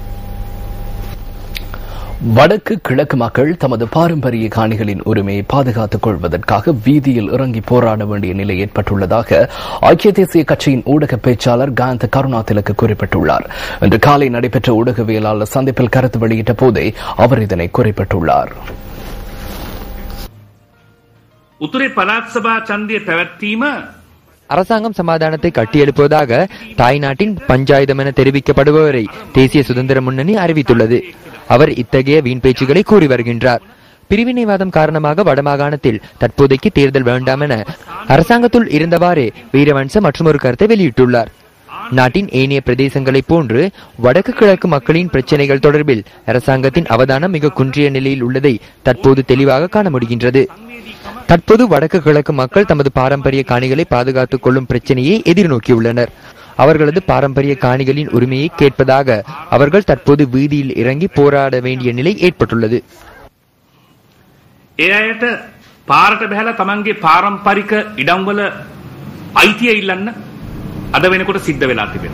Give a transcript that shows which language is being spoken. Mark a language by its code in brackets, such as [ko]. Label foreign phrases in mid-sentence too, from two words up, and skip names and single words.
[ta] வடக்கு கிழக்கு மக்கள் தமது பாரம்பரிய காணிகளின் உரிமையை பாதுகாத்துக் கொள்வதற்காக வீதியில் இறங்கி போராட வேண்டிய நிலை ஏற்பட்டுள்ளதாக ஐக்கிய தேசிய கட்சியின் ஊடக பேச்சாளர் காந்த கருணாதிலக்கு குறிப்பிட்டுள்ளார். இன்று காலை நடைபெற்ற ஊடகவியலாளர் சந்திப்பில் கருத்து வெளியிட்ட போதே அவர் இதனை குறிப்பிட்டுள்ளார். [si] උතුරේ පළාත් සභා ඡන්දය පැවැත්වීම [ta] அரசாங்கம் சமாதானத்தை கட்டியெழுப்புவதாக தாய்நாட்டின் பஞ்சாயுதம் என தெரிவிக்கப்படுபவரை தேசிய சுதந்திர முன்னணி அறிவித்துள்ளது. அவர் இத்தகைய வீண் பேச்சுகளை கூறி வருகின்றார். பிரிவினைவாதம் காரணமாக வடமாகாணத்தில் தற்போதைக்கு தேர்தல் வேண்டாம் என அரசாங்கத்துள் இருந்தவாறே வீரவன்ச மற்றொரு கருத்தை வெளியிட்டுள்ளார். நாட்டின் ஏனைய பிரதேசங்களைப் போன்று வடக்கு கிழக்கு மக்களின் பிரச்சினைகள் தொடர்பில் அரசாங்கத்தின் அவதானம் மிக குன்றிய நிலையில் உள்ளதை தற்போது தெளிவாக காண முடிகின்றது. தற்போது வடக்கு கிழக்கு மக்கள் தமது பாரம்பரிய காணிகளை பாதுகாத்துக் கொள்ளும் பிரச்சனையை எதிர்நோக்கியுள்ளனர். அவர்களது பாரம்பரிய காணிகளின் உரிமையை கேட்பதாக அவர்கள் தற்போது வீதியில் இறங்கி போராட வேண்டிய நிலை ஏற்பட்டுள்ளது. [si] එයට පාරට බහැලා තමන්ගේ පාරම්පරික ඉඩම්වල අයිතිය ඉල්ලන්න අද වෙනකොට සිද්ධ වෙලා තිබෙනවා.